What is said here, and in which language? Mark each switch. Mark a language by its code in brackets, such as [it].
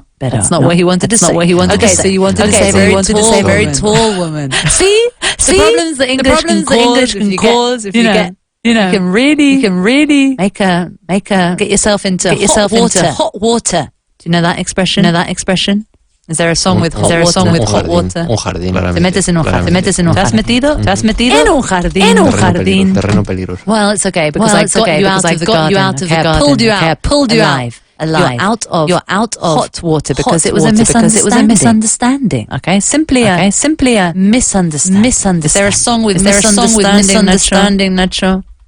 [en] That's not what he wanted to say. Okay, so you wanted to say very tall woman. See the problems that English can cause if you get. You can really make a get yourself into hot water. Do you know that expression? Is there a song with hot water? [es] Un jardín. Te metes en un jardín. ¿Te has metido en un jardín? Terreno peligroso. [en] Well, it's okay because I got you out of the garden. I pulled you out. Alive. You're out of hot water because it was a misunderstanding. Okay, simply a misunderstanding. Is there a song with misunderstanding, Nacho?